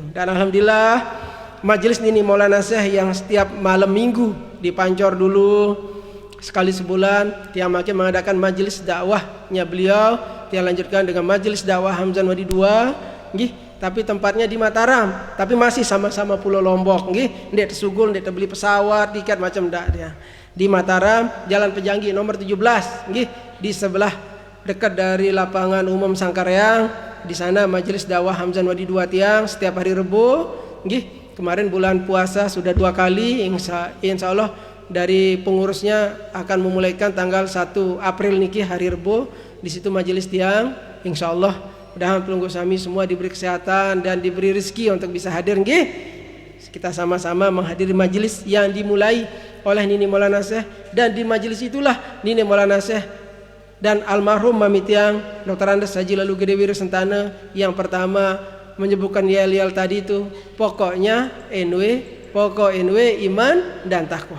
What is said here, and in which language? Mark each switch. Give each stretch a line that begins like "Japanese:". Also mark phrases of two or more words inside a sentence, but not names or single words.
Indonesian: Dan alhamdulillah majelis ini Maulana Syekh yang setiap malam minggu di Pancor dulu sekali sebulan tiang makin mengadakan majelis dakwahnya beliau, tiang lanjutkan dengan majelis dakwah Hamzan Wadi 2 nggih, tapi tempatnya di Mataram, tapi masih sama-sama Pulau Lombok nggih.
Sasak: Ndek tesugul, ndek beli pesawat,
Indonesian: tiket macam ndak dia. Di Mataram, Jalan Pejanggi nomor 17 nggih, di sebelah dekat dari lapangan umum Sangkareang. Di sana majelis dakwah Hamzan Wadi 2 tiang setiap hari Rebo nggih. Kemarin bulan puasa sudah 2 kali, insya Allah dari pengurusnya akan memulaikan tanggal 1 April niki hari Rebo. Di situ majelis tiang, insya Allah mudah-mudahan
Sasak: pelunggu sami
Indonesian: semua diberi kesehatan dan diberi rezeki untuk bisa hadir nggih. Kita sama-sama menghadiri majelis yang dimulai oleh Nini Maulana Syekh, dan di majelis itulah Nini Maulana Syekh dan almarhum Mami Tiang Dr. Andes Haji Lalu Gede Wirasentana yang pertama menyebutkan yel-yel tadi itu, pokoknya pokok NW iman dan takwa.